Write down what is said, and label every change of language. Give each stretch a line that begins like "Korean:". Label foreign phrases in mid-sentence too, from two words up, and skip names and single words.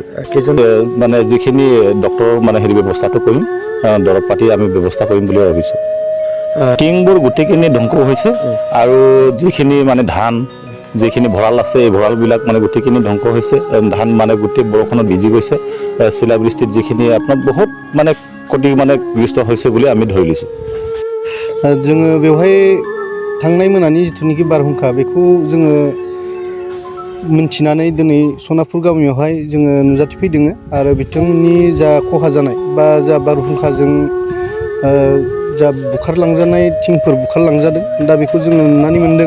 Assamese: মানে যিখিনি ডক্টৰৰ মানে হেৰি ব্যৱস্থাটো কৰিম, দৰৱ পাতি আমি ব্যৱস্থা কৰিম বুলি ভাবিছোঁ। টিংবোৰ গোটেইখিনি ধ্বংস হৈছে আৰু যিখিনি মানে ধান যিখিনি ভঁৰাল আছে এই ভঁৰালবিলাক মানে গোটেইখিনি ধ্বংস হৈছে। ধান মানে গোটেই বৰষুণত ভিজি গৈছে। শিলাবৃষ্টিত যিখিনি আপোনাৰ বহুত মানে ক্ষতি মানে গ্ৰস্ত হৈছে বুলি আমি ধৰি লৈছোঁ।
Bodo: जोङो बेवहाय थांनाय मोनानि जिथुनिखि बारहुंखा बेखौ जोङो मिन्थिनानै दिनै सनापुर गामियावहाय जोङो नुजाथिफैदों आरो बिथांमोननि जा खहा जानाय बा जा बारहुंखाजों जा बुखारलांजानाय थिंफोर बुखारलांजादों दा बेखौ जोङो नुनानै मोन्दों।